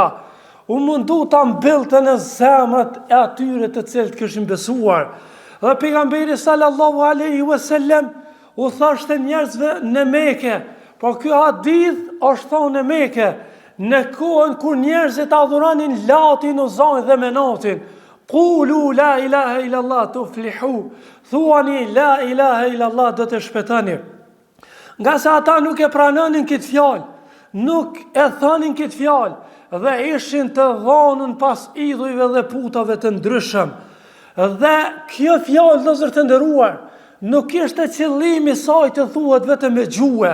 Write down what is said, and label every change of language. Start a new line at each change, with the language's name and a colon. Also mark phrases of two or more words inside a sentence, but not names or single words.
Albanian: U mundu ta mbillte në zemrat e atyre të cilët kishin besuar. Dhe pejgamberi
Arabic: sallallahu alaihi wasallam
Albanian: u thoshte njerëzve në Mekë, po ky hadith është thonë në Mekë, në kohën kur njerëzit adhuronin Latin, Uzajin dhe Menatin.
Arabic: Qulu la ilaha illallah tuflihu.
Albanian: Thuani
Arabic: la ilaha illallah
Albanian: do të shpëtoni. Nga se ata nuk e pranonin këtë fjalë, nuk e thonin këtë fjalë dhe ishin të dhënën pas idhujve dhe putave të ndryshëm. Dhe kjo fjalë, vëllezër të nderuar, nuk ishte qëllimi saj të thuhet vetëm me gjuhë.